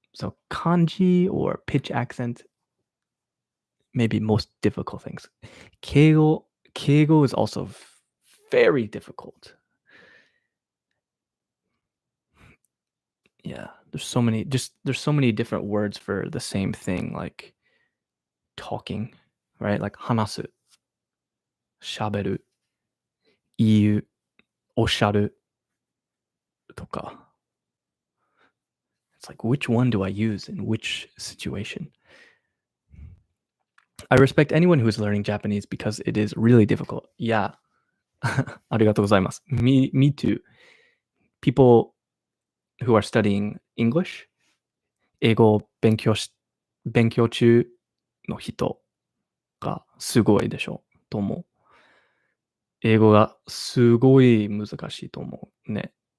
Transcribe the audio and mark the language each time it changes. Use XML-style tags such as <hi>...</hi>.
<en>So kanji or pitch accent, maybe most difficult things. 敬語 is also very difficult. Yeah, there's so many different words for the same thing, like talking, right?</en> <ja>Like 話す、喋る、言う、おっしゃるとか。</ja> <en>It's like, which one do I use in which situation? I respect anyone who is learning Japanese because it is really difficult. Yeah.</en> <ja>ありがとうございます。</ja> <en>Me too. People who are studying English,</en> <ja>英語を勉強中の人がすごいでしょうと思う。英語がすごい難しいと思うね。</ja>